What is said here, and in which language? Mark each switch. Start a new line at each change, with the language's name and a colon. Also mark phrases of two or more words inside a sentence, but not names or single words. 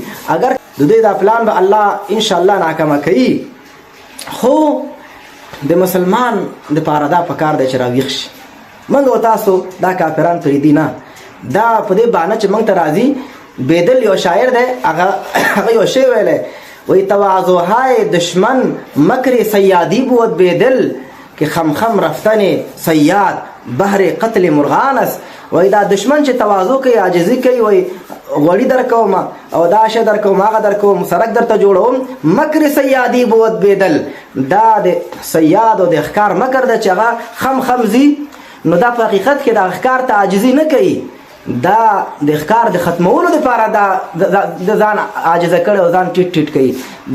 Pashto: اگر د دوی دا پلان به الله انشاءالله ناکامه کوي، خو د مسلمان دپاره دا پکار دی چې راویښ شي. موږ او تاسو دا کافران پرېږدي نه، دا په دې بهانه چې موږ ته راځي. بیدل یو شاعر دی، هغه یو شی ویلی، وی
Persian: تواضعهای دشمن مکر سیادی بود بیدل که خمخم رفتن سیاد بحر قتل مرغان است.
Pashto: وی دا دشمن چې تواضع کوي، عاجزي کوي، وی غوړي در کوم او دا شی در کوم، هغه در کوم، سرک درته جوړوم،
Persian: مکر سیادی بود بیدل.
Pashto: دا د سیاد او د ښکار مکر ده چې هغه خم ځي. نو دا په حقیقت کې د ښکار ته عاجزي نه کوي، دا د ښکار د ختمولو دپاره د ځان عاجزه کړی او ځان ټیټ کوي.